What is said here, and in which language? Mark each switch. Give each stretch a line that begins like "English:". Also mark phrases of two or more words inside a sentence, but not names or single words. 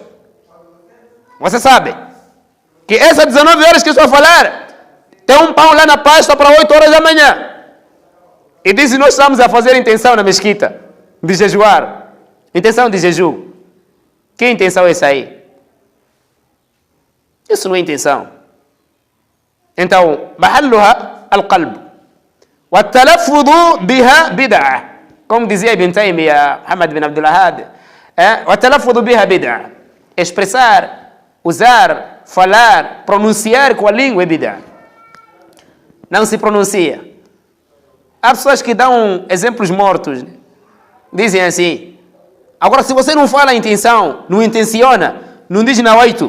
Portuguese: Você sabe que essas 19 horas que eu estou a falar, tem um pão lá na pasta para 8 horas da manhã. E diz que nós estamos a fazer intenção na mesquita de jejuar. Intenção de jejum. Que intenção é essa aí? Isso não é intenção. Então,
Arabic: محلها القلب والتلفظ بها بدعة.
Portuguese: Como dizia Ibn Taymiyyah, Muhammad bin Abdul Wahhab,
Arabic: والتلفظ بها بدعة.
Portuguese: Expressar, usar, falar, pronunciar com a língua é bid'ah. Não se pronuncia. Há pessoas que dão exemplos mortos. Dizem assim. Agora, se você não fala a intenção, não intenciona, não diz nawaitu.